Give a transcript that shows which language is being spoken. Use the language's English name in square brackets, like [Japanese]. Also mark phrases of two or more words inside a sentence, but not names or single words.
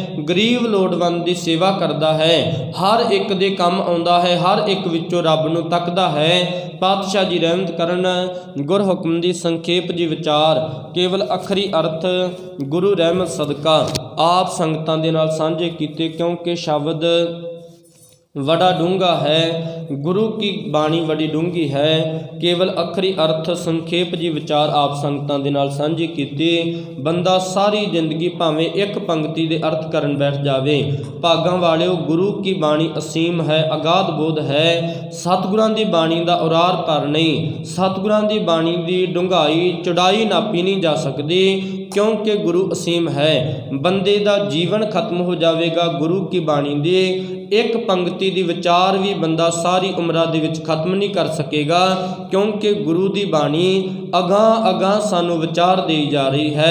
[Punjabi] ਗਰੀਬ ਲੋੜਵੰਦ ਦੀ ਸੇਵਾ ਕਰਦਾ ਹੈ, ਹਰ ਇੱਕ ਦੇ ਕੰਮ ਆਉਂਦਾ ਹੈ, ਹਰ ਇੱਕ ਵਿੱਚੋਂ ਰੱਬ ਨੂੰ ਤੱਕਦਾ ਹੈ। ਪਾਤਸ਼ਾਹ ਜੀ ਰਹਿਮਤ ਕਰਨ। ਗੁਰ ਹੁਕਮ ਦੀ ਸੰਖੇਪ ਜੀ ਵਿਚਾਰ ਕੇਵਲ ਅਖਰੀ ਅਰਥ ਗੁਰੂ ਰਹਿਮਤ ਸਦਕਾ ਆਪ ਸੰਗਤਾਂ ਦੇ ਨਾਲ ਸਾਂਝੇ ਕੀਤੇ, ਕਿਉਂਕਿ ਸ਼ਬਦ ਬੜਾ ਡੂੰਘਾ ਹੈ, ਗੁਰੂ ਕੀ ਬਾਣੀ ਬੜੀ ਡੂੰਘੀ ਹੈ। ਕੇਵਲ ਅੱਖਰੀ ਅਰਥ ਸੰਖੇਪ ਜੀ ਵਿਚਾਰ ਆਪ ਸੰਗਤਾਂ ਦੇ ਨਾਲ ਸਾਂਝੇ ਕੀਤੇ। ਬੰਦਾ ਸਾਰੀ ਜ਼ਿੰਦਗੀ ਭਾਵੇਂ ਇੱਕ ਪੰਕਤੀ ਦੇ ਅਰਥ ਕਰਨ ਬੈਠ ਜਾਵੇ। ਭਾਗਾਂ ਵਾਲਿਓ ਗੁਰੂ ਕੀ ਬਾਣੀ ਅਸੀਮ ਹੈ, ਅਗਾਧ ਬੋਧ ਹੈ। ਸਤਿਗੁਰਾਂ ਦੀ ਬਾਣੀ ਦਾ ਉਰਾਰ ਪਰ ਨਹੀਂ, ਸਤਿਗੁਰਾਂ ਦੀ ਬਾਣੀ ਦੀ ਡੂੰਘਾਈ ਚੌੜਾਈ ਨਾਪੀ ਨਹੀਂ ਜਾ ਸਕਦੀ, ਕਿਉਂਕਿ ਗੁਰੂ ਅਸੀਮ ਹੈ। ਬੰਦੇ ਦਾ ਜੀਵਨ ਖ਼ਤਮ ਹੋ ਜਾਏਗਾ ਗੁਰੂ ਕੀ ਬਾਣੀ ਦੇ ਇੱਕ ਪੰਕਤੀ ਦੀ ਵਿਚਾਰ ਭੀ ਬੰਦਾ ਸਾਰੀ ਉਮਰ ਦੇ ਵਿੱਚ ਖ਼ਤਮ ਨਹੀਂ ਕਰ ਸਕੇਗਾ, ਕਿਉਂਕਿ ਗੁਰੂ ਦੀ ਬਾਣੀ ਅਗਾਂਹ ਅਗਾਂਹ ਸਾਨੂੰ ਵਿਚਾਰ ਦੀ ਜਾ ਰਹੀ ਹੈ।